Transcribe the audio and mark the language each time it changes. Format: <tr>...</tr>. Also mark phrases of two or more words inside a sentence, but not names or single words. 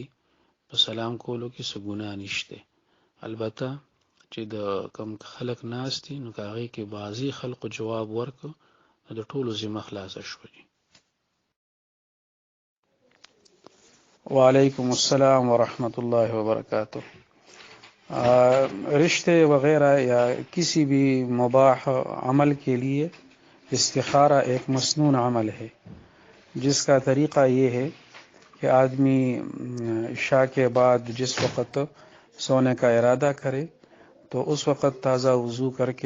<ps>په سلام کولو کې څه ګناه نشته، البته چې د کم خلق ناس دي نو هغه کې بعضی خلق جواب ورکو نو د ټولو ذمہ خلاص شوی.</ps> <ar>وعلیکم السلام ورحمۃ اللہ وبرکاتہ.</ar> <ur>رشتے وغیرہ یا کسی بھی مباح عمل کے لیے استخارہ ایک مسنون عمل ہے، جس کا طریقہ یہ ہے کہ آدمی عشاء کے بعد جس وقت سونے کا ارادہ کرے تو اس وقت تازہ وضو کر کے</ur>